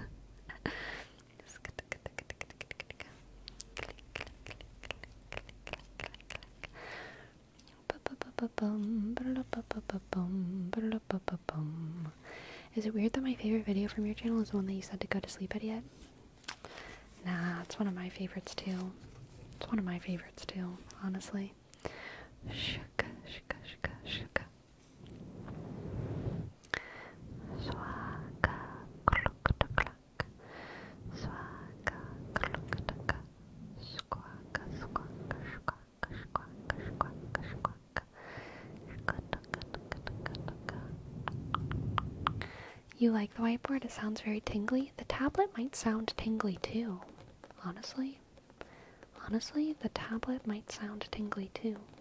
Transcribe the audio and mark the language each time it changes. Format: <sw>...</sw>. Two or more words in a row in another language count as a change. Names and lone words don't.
<en>Is it weird that my favorite video from your channel is the one that you said to go to sleep at yet? Nah, it's one of my favorites too. It's one of my favorites too, honestly. Shuka, shuka, shuka, shuka. Swaka, kluk-tuk-kluk. Swaka, kluk-tuk-kluk. Squawka, squawka, squawka, squawka, squawka, squawka. Shuka-tuka-tuka-tuka-tuka. You like the whiteboard? It sounds very tingly. The tablet might sound tingly too, honestly. Honestly, the tablet might sound tingly too.</en>